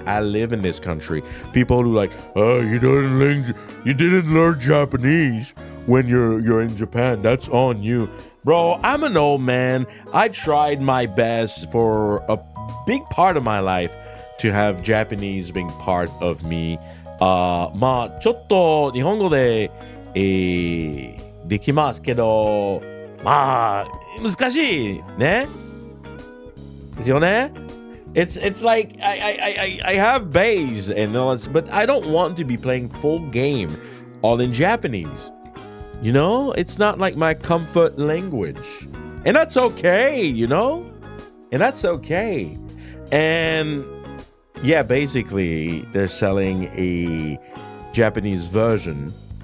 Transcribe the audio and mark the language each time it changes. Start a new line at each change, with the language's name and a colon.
English: I live in this country. People who like, oh, you didn't learn Japanese when you're in Japan. That's on you, bro. I'm an old man. I tried my best for a big part of my life to have Japanese being part of me.
Japanese: まあちょっと日本語で、できますけど、まあ難しいね。ですよね。
English: It's like I have base and all that, but I don't want to be playing full game all in Japanese. You know, it's not like my comfort language, and that's okay. You know, and that's okay. And yeah, basically, they're selling a Japanese version.